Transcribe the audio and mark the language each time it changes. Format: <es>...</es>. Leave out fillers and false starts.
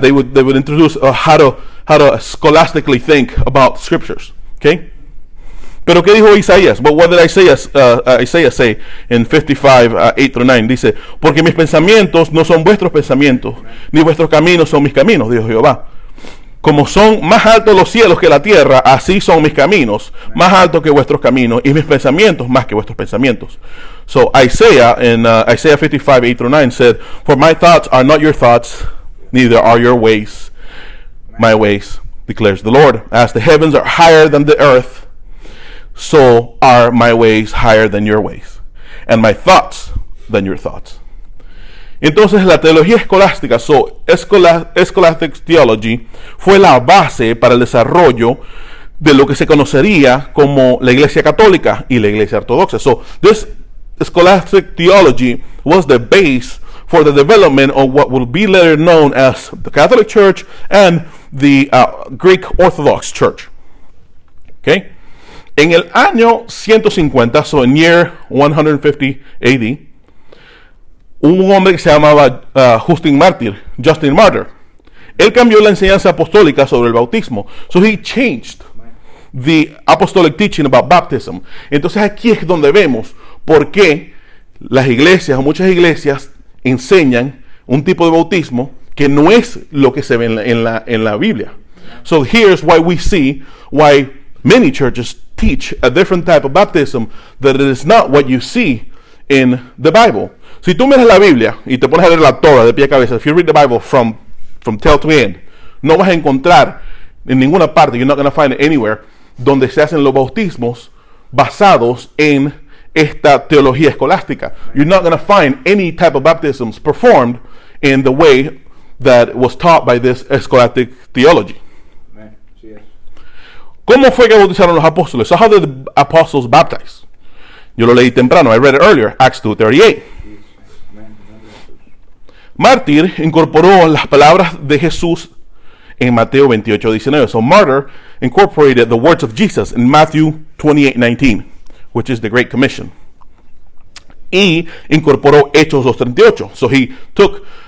<en>They would introduce how to scholastically think about scriptures. Okay?</en> <es>Pero ¿qué dijo Isaías?</es> <en>But what did Isaiah say in 55, 8 through 9?</en> <es>Dice, porque mis pensamientos no son vuestros pensamientos, ni vuestros caminos son mis caminos, dijo Jehová. Como son más altos los cielos que la tierra, así son mis caminos, más altos que vuestros caminos, y mis pensamientos más que vuestros pensamientos.</es> <en>So Isaiah, in Isaiah 55, 8 through 9 said, for my thoughts are not your thoughts, neither are your ways my ways, declares the Lord. As the heavens are higher than the earth, so are my ways higher than your ways, and my thoughts than your thoughts.</en> <es>Entonces la teología escolástica,</es> <en>scholastic theology,</en> <es>fue la base para el desarrollo de lo que se conocería como la Iglesia Católica y la Iglesia Ortodoxa.</es> <en>So this scholastic theology was the base for the development of what will be later known as the Catholic Church and the Greek Orthodox Church. Okay?</en> <es>En el año 150,</es> <en>so in year 150 AD,</en> <es>un hombre que se llamaba Justin Martyr. Él cambió la enseñanza apostólica sobre el bautismo.</es> <en>So he changed the apostolic teaching about baptism.</en> <es>Entonces aquí es donde vemos por qué las iglesias o muchas iglesias enseñan un tipo de bautismo que no es lo que se ve en la Biblia.</es> <en>So here's why we see why many churches teach a different type of baptism that it is not what you see in the Bible.</en> <es>Si tú miras la Biblia y te pones a leer la Torah de pie a cabeza,</es> <en>if you read the Bible from tail to end,</en> <es>no vas a encontrar en ninguna parte,</es> <en>you're not going to find it anywhere,</en> <es>donde se hacen los bautismos basados en esta teología escolástica.</es> <en>You're not going to find any type of baptisms performed in the way that was taught by this scholastic theology. Amen. Yes.</en> <es>¿Cómo fue que bautizaron los apóstoles?</es> <en>So how did the apostles baptize?</en> <es>Yo lo leí temprano,</es> <en>I read it earlier, Acts 2:38.</en> <es>Mártir incorporó las palabras de Jesús en Mateo 28:19.</es> <en>So Martyr incorporated the words of Jesus in Matthew 28:19, which is the Great Commission.</en> <es>Y incorporó Hechos 2:38.</es> <en>So he took</en>